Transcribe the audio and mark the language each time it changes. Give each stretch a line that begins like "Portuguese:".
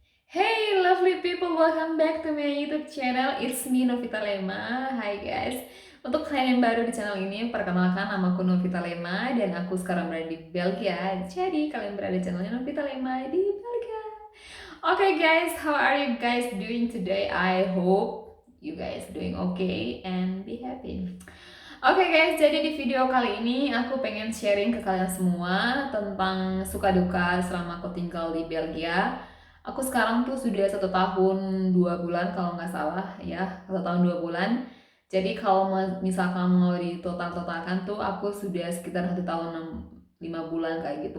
English: Hey lovely people, welcome back to my YouTube channel. It's me Novita Lema. Hai guys.
Indonesian: Untuk kalian yang baru di channel ini, perkenalkan nama aku Novita Lema dan aku sekarang berada di Belgia. Jadi kalian berada di channelnya Novita Lema di Belgia.
English: Okay guys, how are you guys doing today? I hope you guys doing okay and be happy.
Indonesian: Oke guys, jadi di video kali ini aku pengen sharing ke kalian semua tentang suka duka selama aku tinggal di Belgia. Aku sekarang tuh sudah 1 tahun 2 bulan kalau nggak salah ya, 1 tahun 2 bulan. Jadi kalau misalkan mau ditotal-totalkan tuh aku sudah sekitar 1 tahun 5 bulan kayak gitu.